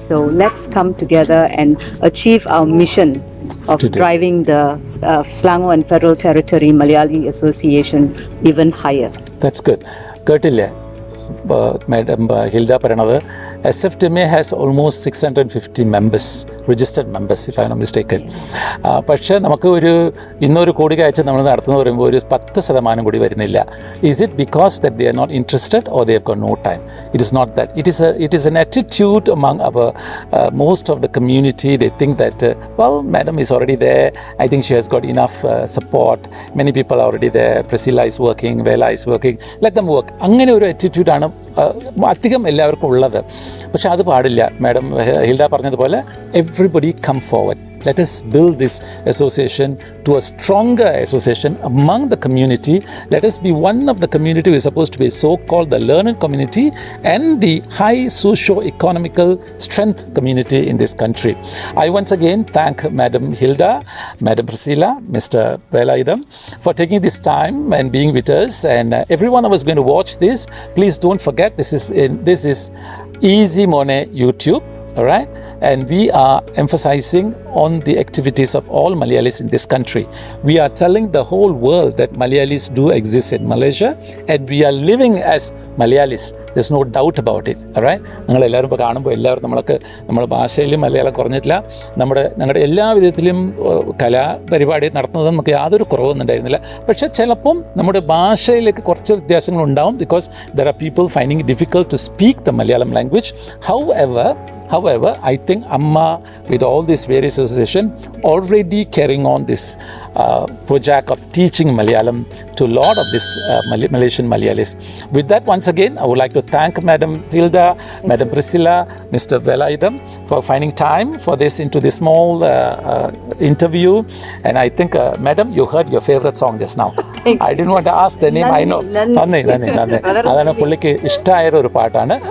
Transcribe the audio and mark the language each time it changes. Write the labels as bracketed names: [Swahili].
[English] So let's come together and achieve our mission of driving the Selangor and Federal Territory Malayali Association even higher. That's good. [Malayalam] കേട്ടില്ലേ madam Hilda പറയണത്? [English] SFTMA has almost 650 members, registered members, if I am not mistaken. [Malayalam] പക്ഷേ നമുക്ക് ഇന്നൊരു കൂടിക്കാഴ്ച നമ്മൾ നടത്തുന്ന പറയുമ്പോൾ ഒരു 10% കൂടി വരുന്നില്ല. [English] Is it because that they are not interested or they have got no time? It is not that. It is an attitude among our most of the community. They think that well, madam is already there. I think she has got enough support. Many people are already there. Priscilla is working, Vela is working. Let them work. [Malayalam] അങ്ങനെ ഒരു attitude-ആണ് അധികം എല്ലാവർക്കും ഉള്ളത്. പക്ഷെ അത് പാടില്ല. Madam Hilda പറഞ്ഞതുപോലെ [English] Everybody come forward. let us build this association to a stronger association among the community. Let us be one of the community who is supposed to be so-called the learned community and the high socio-economical strength community in this country. I once again thank Madam Hilda, Madam Priscilla, Mr. Velaidam for taking this time and being with us, and everyone who is going to watch this, please don't forget this is Easy Money YouTube, all right? And we are emphasizing on the activities of all Malayalis in this country. We are telling the whole world that Malayalis do exist in Malaysia, and we are living as Malayalis. There's no doubt about it, all right? [Malayalam] നിങ്ങളെല്ലാവരും ഇപ്പോൾ കാണുമ്പോൾ എല്ലാവരും നമ്മുടെ ഭാഷയിലും മലയാളം കുറഞ്ഞിട്ടില്ല. ഞങ്ങളുടെ എല്ലാ വിധത്തിലും കലാപരിപാടി നടത്തുന്നത് നമുക്ക് യാതൊരു കുറവൊന്നും ഉണ്ടായിരുന്നില്ല. പക്ഷേ ചിലപ്പം നമ്മുടെ ഭാഷയിലേക്ക് കുറച്ച് വ്യത്യാസങ്ങളുണ്ടാവും, [English] Because there are people finding it difficult to speak the Malayalam language. However, I think Amma, with all these various associations, already carrying on this project of teaching Malayalam to a lot of this Malaysian Malayalis. With that, once again, I would like to thank Madam Hilda, Madam Priscilla, Mr. Velaidam for finding time for this into this small interview. And I think, Madam, you heard your favorite song just now. I didn't want to ask the name. I know. Nandi. [Malayalam] Adana പുള്ളിക്ക് ഇഷ്ടമായ ഒരു പാട്ടാണ്.